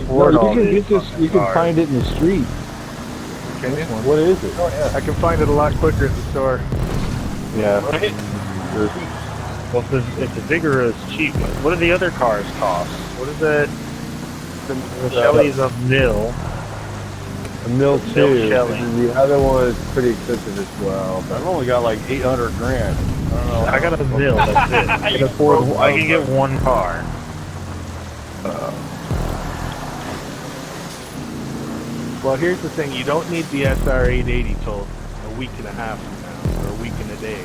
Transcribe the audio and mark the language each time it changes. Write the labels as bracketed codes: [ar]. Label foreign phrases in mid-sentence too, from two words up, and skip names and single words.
[en] afford No, all you can these get this. You can cars. find it in the street. Can you? What is it? I can find it a lot quicker at the store. Yeah. Right? Well, if the Vigor is cheap, what do the other cars cost? What is that? The Shelly's a mil. A mil Mil two. Shelly. And the other one is pretty expensive as well. I've only got like 800 grand. I don't know. I got a mil. That's it. I can afford. I can get one car. Well, here's the thing. You don't need the SR880 till a week and a half from now, or a week and a day.